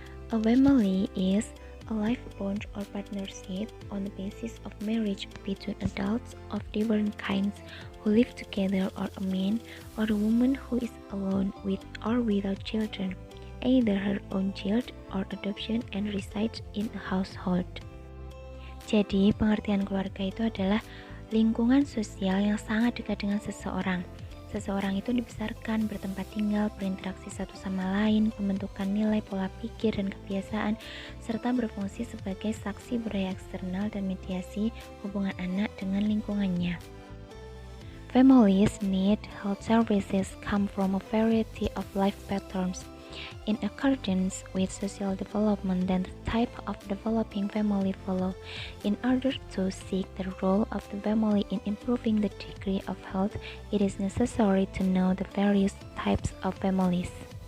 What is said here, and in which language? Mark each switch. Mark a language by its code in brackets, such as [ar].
[en] A family is a life bond or partnership on the basis of marriage between adults of different kinds who live together, or a man or a woman who is alone with or without children, either her own child or adoption, and resides in a household. [id] Jadi, pengertian keluarga itu adalah lingkungan sosial yang sangat dekat dengan seseorang. Seseorang itu dibesarkan, bertempat tinggal, berinteraksi satu sama lain, pembentukan nilai, pola pikir, dan kebiasaan, serta berfungsi sebagai saksi budaya eksternal dan mediasi hubungan anak dengan lingkungannya. [en] Families need health services come from a variety of life patterns. In accordance with social development and the type of developing family follow, in order to seek the role of the family in improving the degree of health, it is necessary to know the various types of families.